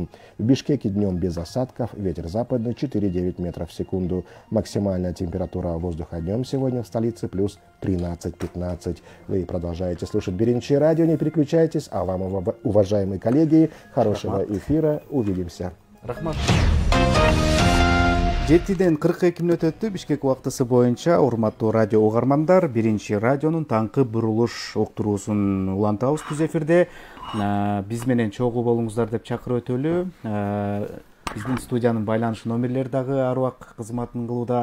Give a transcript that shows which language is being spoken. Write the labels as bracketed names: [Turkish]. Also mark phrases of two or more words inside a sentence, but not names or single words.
[Russian] В Бишкеке днем без осадков, ветер западный 4,9 метров в секунду, максимальная температура воздуха днем сегодня в столице плюс 13-15. Вы продолжаете слушать Беренчи радио, не переключайтесь, а вам, уважаемые коллеги, хорошего эфира, увидимся. [Kyrgyz] Рахмат. 7-ден 42 мүнөт өттү. Бишкек убактысы боюнча урматтуу радио угармандар, Биринчи радионун таңкы бурулуш уктуруусун улантабыз түз эфирде. Биз менен чогуу болуңуздар деп чакырып өтөлү. Биздин студиянын байланыш номерлери дагы ар убак кызматын кылууда.